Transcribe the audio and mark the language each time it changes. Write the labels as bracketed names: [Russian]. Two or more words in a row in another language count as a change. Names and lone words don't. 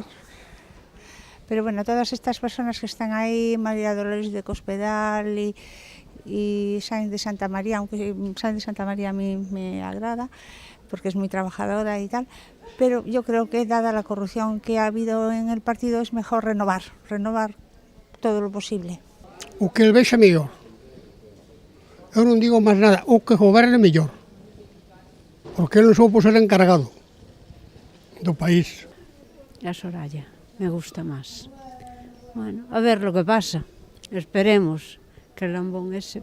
[Spanish] Pero bueno, todas estas personas que están ahí, María Dolores de Cospedal y Sáenz de Santa María, aunque Sáenz de Santa María a mí me agrada, porque es muy trabajadora y tal, pero yo creo que dada la corrupción que ha habido en el partido es mejor renovar todo lo posible. [Galician] O que el vexa mellor. Eu non digo máis nada, o que goberne mellor. Porque ele non soupo ser encargado do país. [Spanish] A Soraya, me gusta más. Bueno, a ver lo que pasa. Esperemos que el lambón ese...